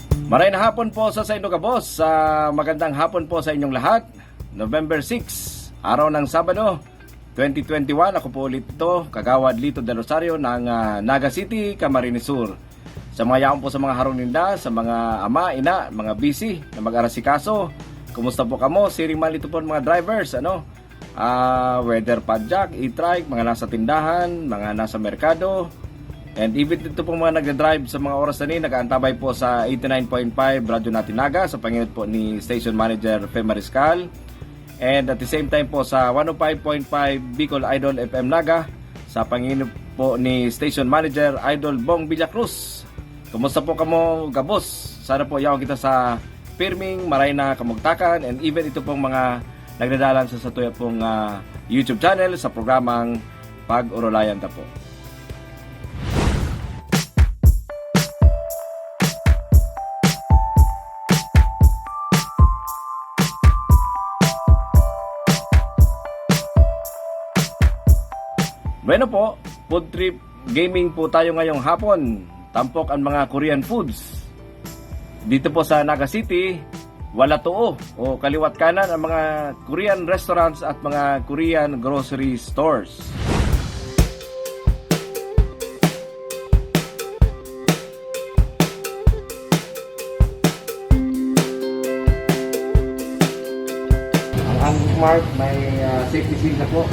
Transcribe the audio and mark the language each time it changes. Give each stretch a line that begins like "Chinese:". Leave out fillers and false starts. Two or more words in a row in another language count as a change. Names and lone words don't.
Bikol: Maray na hapon po sa inyo kabos.
Filipino: Magandang hapon po sa inyong lahat. November 6, araw ng Sabado, 2021. Ako po ulit ito, Kagawad Lito de Rosario ng Naga City, Camarines Sur.
Bikol: Sa mga yaon po sa mga haruninda, sa mga ama, ina, mga busy na mag-arasikaso. Kumusta po kamo? Siriman ito po mga drivers, weather padjak, e-trike, mga nasa tindahan, mga nasa merkado.
English: And even
Filipino: dito po mga nagda-drive sa mga oras na ni, nag-aantabay po sa 89.5 Radyo Natin Naga sa panginut po ni Station Manager Fe Mariscal.
English: And at the same time
Bikol: po sa 105.5 Bicol Idol FM Naga sa panginut po ni Station Manager Idol Bong Villacruz. Kumusta po kamo gabos? Sana po yaw kita sa firming, maray na kamugtakan,
English: and even
Bikol: ito pong mga nagdadalan sa satuya pong YouTube channel sa programang Pag-Urulayan ta po. Bueno po,
English: food trip
Filipino: gaming po tayo ngayong hapon. Tampok ang mga
English: Korean foods.
Filipino: Dito po sa Naga City, wala too o kaliwat kanan ang mga
English: Korean restaurants
Filipino: at mga
English: Korean grocery stores.
Filipino: Ang mark may
English: safety seal
Filipino: na po.